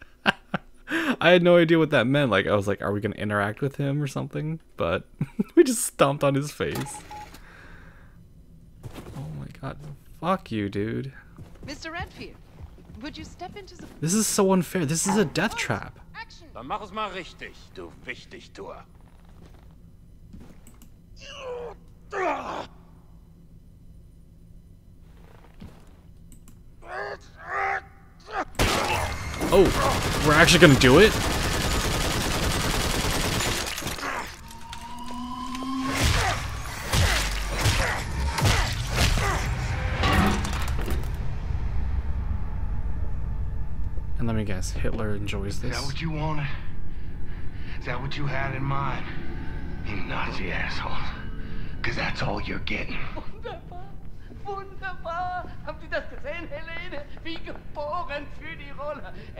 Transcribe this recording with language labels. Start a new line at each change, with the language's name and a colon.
English: I had no idea what that meant. Like, I was like, are we gonna interact with him or something? But we just stomped on his face. Oh my god. Fuck you, dude. Mr. Redfield, would you step into the... This is so unfair. This is a death trap.
German: Dann mach es mal richtig, du Wichtigtuer.
English: Oh, we're actually gonna do it? And let me guess, Hitler enjoys this. Is that what you wanted? Is that what you had in mind? You Nazi assholes. Because that's all you're getting.
German: Wunderbar, wunderbar. Haben Sie das gesehen, Helene? Wie geboren für die Rolle.